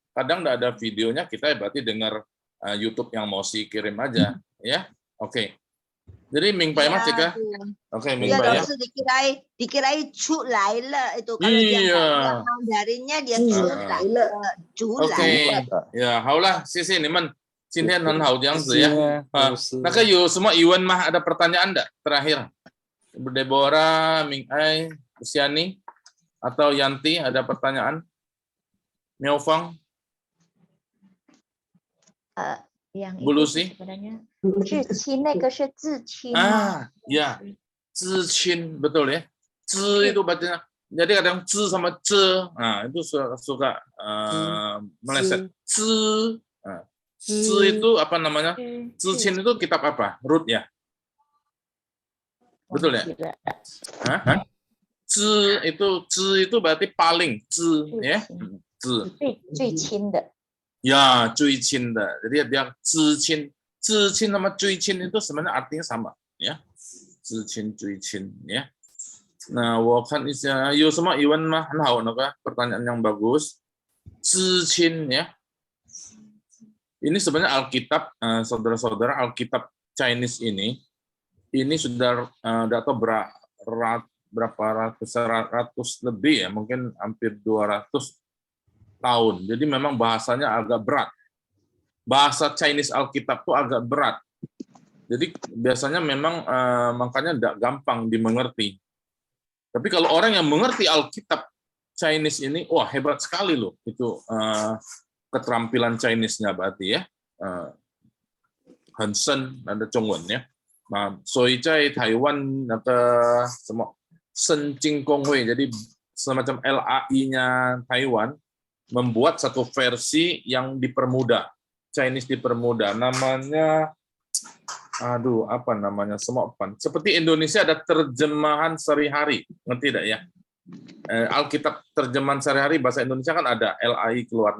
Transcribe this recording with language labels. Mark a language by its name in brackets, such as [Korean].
[Indonesian] Kadang nggak ada videonya, kita berarti dengar YouTube yang mau kirim aja, ya. Oke. Jadi Ming Pai Mas Cika. Oke, Ming Pai ya. Dikirai [Chinese] 出来了 [Indonesian] itu kalau yang Mandarinnya dia 出来了， [Chinese] OK， ya， 好了，谢谢你们，今天很好这样子ya。那个有什么疑问吗？ [Indonesian] Ada pertanyaan enggak? Terakhir, Deborah, Ming Ai, Siani, atau Yanti ada pertanyaan? Miao Fang? yang Bulu itu sih sebenarnya [Chinese] 至亲那个是至亲 [Indonesian] ya 至亲 betul ya 知 itu bacanya jadi kadang 知 sama 这 nah itu suka meleset 知 知 itu apa namanya 至亲 itu kitab apa Rut ya betul ya 知 itu berarti paling 知 ya 知 [Chinese] 最亲的 [Indonesian] ya 最亲的 jadi dia 至亲 至亲 sama 最亲 itu sebenarnya artinya sama ya 至亲最亲 ya. [Chinese] Nah, 我看一下有什么疑问吗？很好，那个 [Indonesian] pertanyaan yang bagus. 至亲 ya. Ini sebenarnya Alkitab, saudara-saudara, Alkitab Chinese ini sudah enggak tahu berapa ratus lebih ya, mungkin hampir 200 tahun. Jadi memang bahasanya agak berat. Bahasa Chinese Alkitab itu agak berat. Jadi biasanya memang makanya tidak gampang dimengerti. Tapi kalau orang yang mengerti Alkitab Chinese ini, wah hebat sekali loh itu keterampilan Chinese-nya berarti ya. Hansen ada Zhongwen ya. [Chinese] Nah, 所以在台湾那个什么圣经公会 [Indonesian] jadi semacam LAI-nya Taiwan membuat satu versi yang dipermudah, Chinese dipermudah. Namanya, aduh, apa namanya? Semopan. Seperti Indonesia ada terjemahan sehari-hari, ngerti tidak ya? Alkitab terjemahan sehari-hari bahasa Indonesia kan ada, LAI keluar.